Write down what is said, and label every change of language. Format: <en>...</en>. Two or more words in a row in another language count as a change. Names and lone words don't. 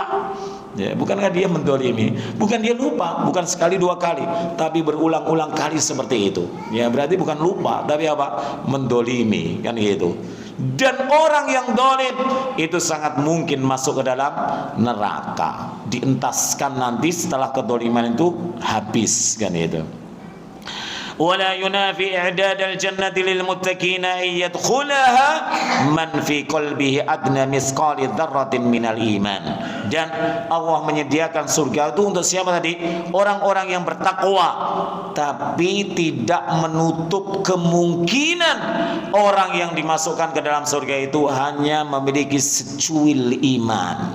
<id>Ya, bukankah dia mendolimi? Bukan dia lupa, bukan sekali 2 kali, tapi berulang-ulang kali seperti itu. Ya, berarti bukan lupa, tapi apa? Mendolimi, kan gitu. Dan orang yang dolim itu sangat mungkin masuk ke dalam neraka, dientaskan nanti setelah kedoliman itu habis, kan itu.</id> <ar>ولا ينافي إعداد الجنة للمتقين أن يدخلها من في قلبه أدنى مثقال ذرة من الإيمان.</ar> <id>Dan Allah menyediakan surga itu untuk siapa tadi? Orang-orang yang bertakwa, tapi tidak menutup kemungkinan orang yang dimasukkan ke dalam surga itu hanya memiliki secuil iman.</id>